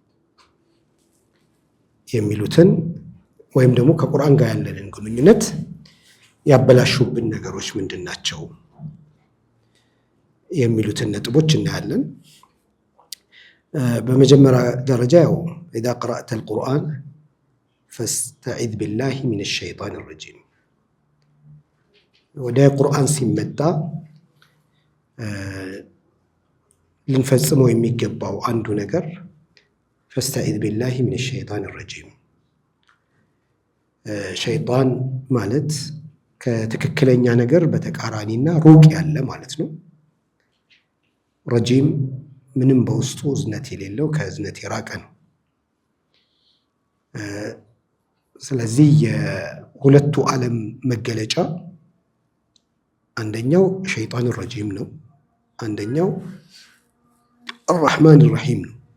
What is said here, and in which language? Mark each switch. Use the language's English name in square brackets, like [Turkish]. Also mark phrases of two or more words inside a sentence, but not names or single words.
[Amharic] የሚሉትን ወይም ደግሞ ከቁርአን ጋር ያለንን ግንኙነት ያበላሹብን ነገሮች ምንድን ናቸው የሚሉትን ነጥቦች እናያለን። በመጀመሪያ ደረጃ ያው [Arabic] إذا قرأت القرآن فاستعذ بالله من الشيطان الرجيم [Amharic] ወደ ቁርአን ሲመጣ ልንፈጽመው የሚገባው አንዱ ነገር [Arabic] فاستعذ بالله من الشيطان الرجيم [Amharic] ሸይጣን ማለት ከትክክለኛ ነገር በተቃራኒና ሩቅ ያለ ማለት ነው። ረጂም ምንም በውስጡ እዝነት የሌለው ከእዝነት የራቀ ነው። ስለዚህ የሁለቱ ዓለም መገለጫ አንደኛው [Arabic] شيطان رجيم [Amharic] ነው፣ አንደኛው [Arabic] الرحمن رحيم [Amharic] ነው።